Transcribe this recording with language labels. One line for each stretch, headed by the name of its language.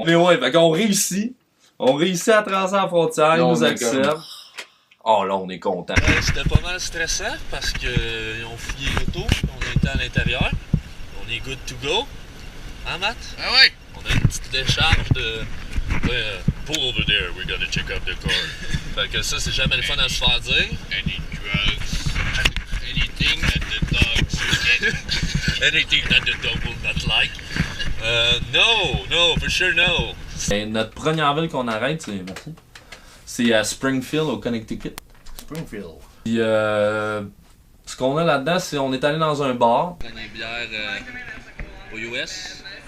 French: Mais ouais, fait qu'on réussit. On réussit à traverser la frontière, ils nous acceptent. Oh là, on est content. C'était pas mal stressant parce qu'ils ont fouillé l'auto, on était à l'intérieur. On est
English: good to go.
French: Hein, Matt? Ah ouais! On a une petite décharge de...
English: pull over there, we gotta check out the car.
French: Fait que ça, c'est jamais le fun à se faire dire.
English: Any drugs? Anything that the dogs anything that the dog will not like. No, for sure no.
French: Et notre première ville qu'on arrête, c'est à Springfield, au Connecticut. Springfield. Puis ce qu'on a là-dedans, c'est on est allé dans un bar. On a une bière aux US.